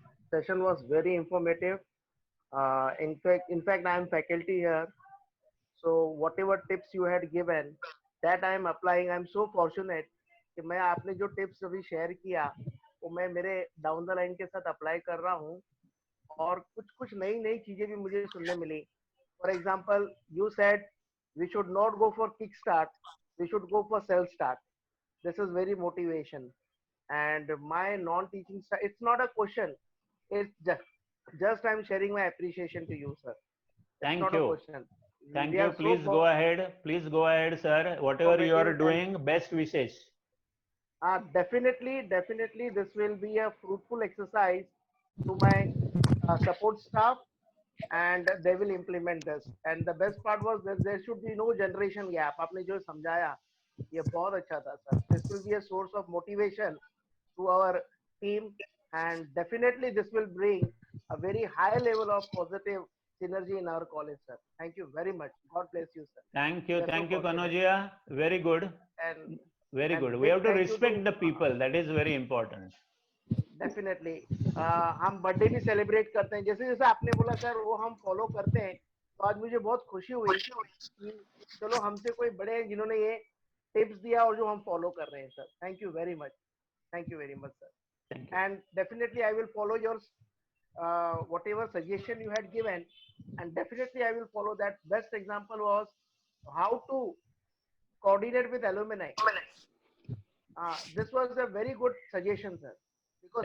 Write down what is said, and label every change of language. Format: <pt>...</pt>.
<en>Session was very informative. In fact, I am faculty here. So whatever tips you had given, that I am applying. I am so fortunate</en> <hi>कि मैं आपने जो tips अभी share किया, वो मैं मेरे</hi> <en>down the line</en> <hi>के साथ apply कर रहा हूँ और कुछ नई चीजें भी मुझे सुनने मिली.</hi> <en>For example, you said we should not go for kickstart, we should go for self start. This is very motivation. And my non-teaching style, it's not a question, it's just I'm sharing my appreciation to you, sir. Thank not you. A question. Thank you. Please go ahead. Please go ahead, sir. Whatever you are doing, best wishes. Definitely this will be a fruitful exercise to my support staff and they will implement this. And the best part was that there should be no generation gap.</en> <hi>आपने जो समझाया ये बहुत अच्छा था sir.</hi> <en>This will be a source of motivation to our team and definitely this will bring a very high level of positive synergy in our college, sir. Thank you very much. God bless you, sir. Thank you, Kanojia. Very good. And very good. We have to respect the people. That is very important. Definitely.</en> <hi>हम birthday भी celebrate करते हैं, जैसे जैसे आपने बोला sir वो हम फॉलो करते हैं. तो आज मुझे बहुत खुशी हुई कि चलो हमसे कोई बड़े हैं जिन्होंने ये टिप्स दिया और जो हम फॉलो कर रहे हैं sir.</hi> <en>Thank you very much. Thank you very much sir. And definitely I will follow your whatever suggestion you had given, and definitely I will follow that. Best example was how to coordinate with alumni. This was a very good suggestion, sir, because</en>